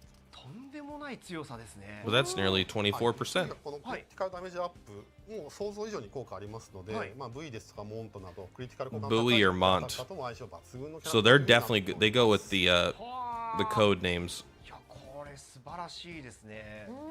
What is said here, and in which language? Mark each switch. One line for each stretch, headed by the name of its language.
Japanese: とんでもない強さですね。
English: Well, that's nearly 24%.
Japanese: このクリティカルダメージアップもう想像以上に効果ありますので、まあ V ですとかモントなどクリティカル効果
English: Bowie or Mont. So they're definitely good. They go with the code names.
Japanese: いや、これ素晴らしいですね。